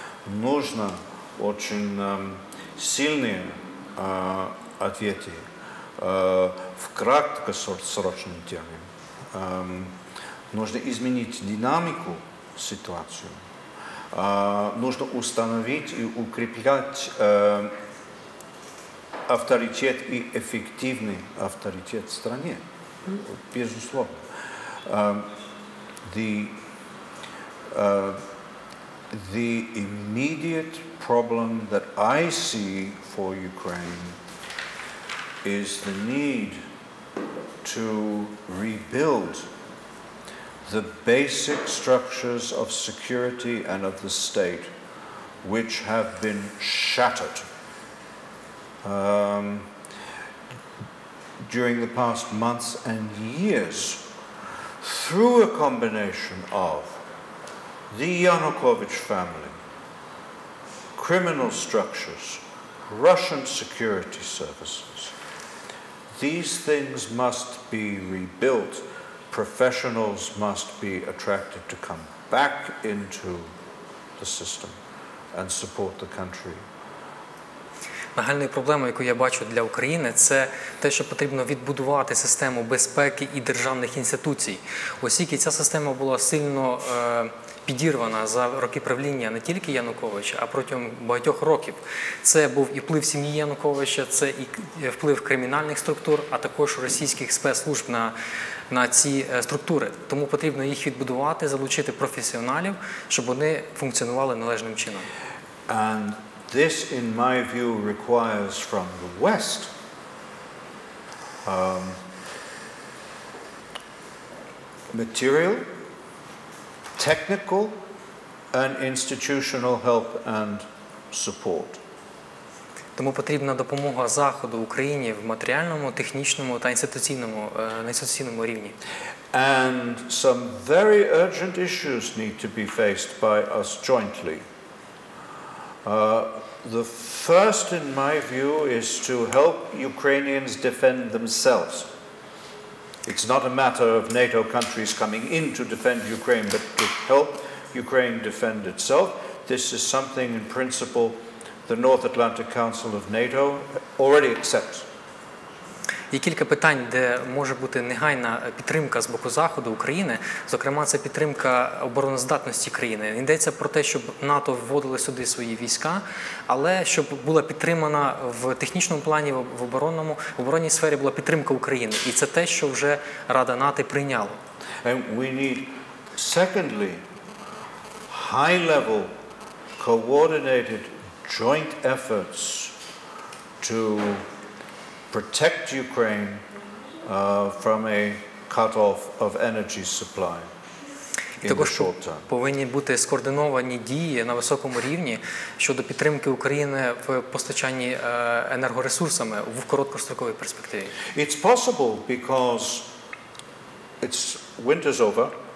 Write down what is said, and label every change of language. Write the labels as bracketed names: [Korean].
[Russian] Нужно очень сильные ответы в краткосрочном термине. Нужно изменить динамику ситуации. Нужно установить и укреплять авторитет и эффективный авторитет в стране. Безусловно. [English] The immediate problem that I see for Ukraine is the need to rebuild the basic structures of security and of the state which have been shattered during the past months and years through a combination of the Yanukovych family, criminal structures, Russian security services. These things must be rebuilt. Professionals must be attracted to come back into the system and support the country. [Ukrainian] Нагальною проблемою, яку я бачу для України, це те, що потрібно відбудувати систему безпеки і державних інституцій. Оскільки ця система була сильно підірвана за роки правління не тільки Януковича, а протягом багатьох років. Це був і вплив сім'ї Януковича, це і вплив кримінальних структур, а також російських спецслужб на на ці структури. Тому потрібно їх відбудувати, залучити професіоналів, щоб вони функціонували належним чином. [English] And this, in my view, requires from the West material, technical, and institutional help and support. [Ukrainian] Тому потрібна допомога Заходу Україні в матеріальному, технічному та інституційному рівні. [English] And some very urgent issues need to be faced by us jointly. The first, in my view, is to help Ukrainians defend themselves. It's not a matter of NATO countries coming in to defend Ukraine, but to help Ukraine defend itself. This is something, in principle, the North Atlantic Council of NATO already accepts. [Ukrainian] Є кілька питань, де може бути негайна підтримка з боку Заходу України, зокрема, це підтримка обороноздатності країни. Йдеться про те, щоб НАТО вводили сюди свої війська, але щоб була підтримана в технічному плані, в оборонній сфері була підтримка України. І це те, що вже Рада НАТО прийняла. [English] And we need, secondly, high-level, coordinated, joint efforts to protect Ukraine from a cut-off of energy supply in the [Ukrainian] Також [English] short term. [Ukrainian] повинні бути скоординовані дії на високому рівні щодо підтримки України в постачанні енергоресурсами в короткостроковій перспективі. [English] It's possible because winter's over.